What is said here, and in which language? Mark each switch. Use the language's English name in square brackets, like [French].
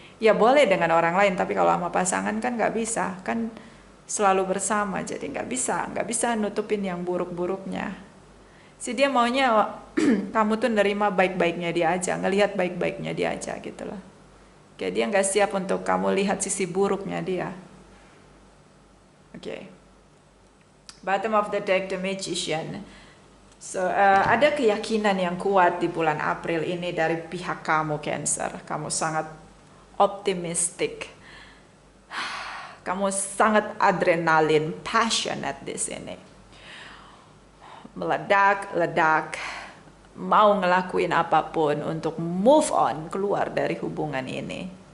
[Indonesian] Ya boleh dengan orang lain, tapi kalau sama pasangan kan nggak bisa, kan selalu bersama, jadi nggak bisa nutupin yang buruk-buruknya. Dia maunya kamu tuh nerima baik-baiknya dia aja, ngelihat baik-baiknya dia aja gitu loh. Kayak dia nggak siap untuk kamu lihat sisi buruknya dia. Oke. [English] Bottom of the deck, the Magician. [Indonesian] So, ada keyakinan yang kuat di bulan April ini dari pihak kamu, Cancer. Kamu sangat optimistic. Kamu sangat adrenalin, passionate di sini. Meledak, mau ngelakuin apapun untuk move on, keluar dari hubungan ini.